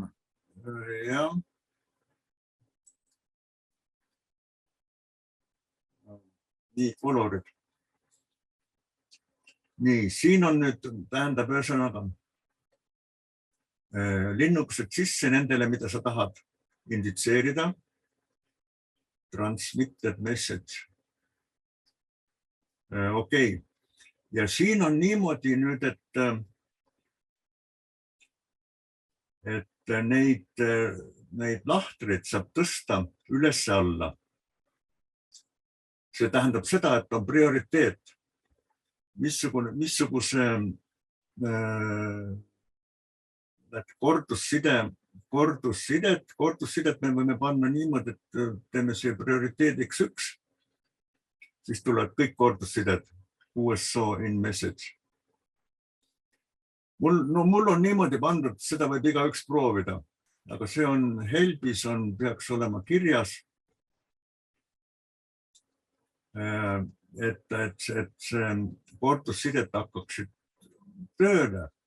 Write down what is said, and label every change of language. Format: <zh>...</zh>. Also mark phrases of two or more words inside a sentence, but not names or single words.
<et>Jah. Nii, kolorid. Nii, siin on nüüd, tähendab ühesõnaga linnukesed sisse nendele, mida sa tahad inditseerida.</et> <en>Transmitted message.</en> <et>Okei. Ja siin on niimoodi nüüd, et neid lahtreid saab tõsta üles alla. See tähendab seda, et on prioriteet. Missuguse kordussidet me võime panna niimoodi, et teeme see prioriteediks 1, siis tulevad kõik kordussided</et> <en>USO in message.</en> <et>Mul on niimoodi pandud, seda võib igaüks proovida, aga see on helbis, peaks olema kirjas, et see kordussidet hakkaksid tööle.</et>